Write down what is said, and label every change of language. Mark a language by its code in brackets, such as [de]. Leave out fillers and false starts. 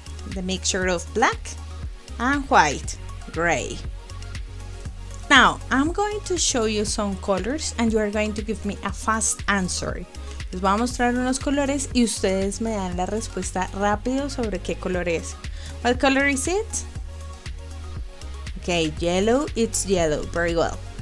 [en] The mixture of black and white, gray. Now, I'm going to show you some colors and you are going to give me a fast answer. [es] Les voy a mostrar unos colores y ustedes me dan la respuesta rápido sobre qué color es. [en] What color is it? Okay, yellow, it's yellow, very well.